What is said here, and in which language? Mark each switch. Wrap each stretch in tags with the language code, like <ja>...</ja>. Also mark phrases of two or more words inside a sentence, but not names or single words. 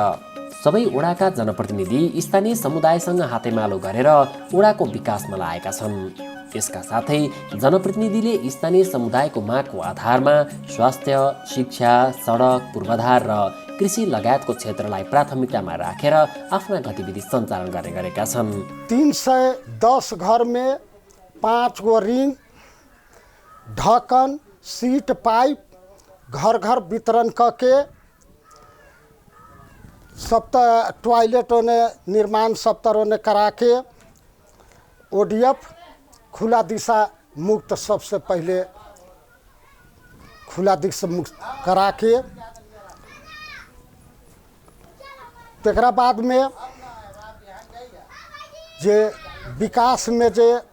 <ne>सबै वडाका जनप्रतिनिधि स्थानीय समुदायसँग हातेमालो गरेर वडाको विकासमा लागेका छन्। यसका साथै जनप्रतिनिधिले स्थानीय समुदायको मागको आधारमा स्वास्थ्य, शिक्षा, सडक, पूर्वाधार र कृषि लगायतको क्षेत्रलाई प्राथमिकतामा राखेर आफ्ना गतिविधि सञ्चालन गर्ने गरेका छन्।</ne> <mai>310 घर में 5 गो रिंग, ढक्कन, सीट, पाइप घर घर वितरण करके टॉयलेटों ने निर्माण सप्ताहों ने करा के ODF खुला दिशा मुक्त, सबसे पहले खुला दिशा मुक्त करा के तकरा बाद में जे विकास में जे</mai>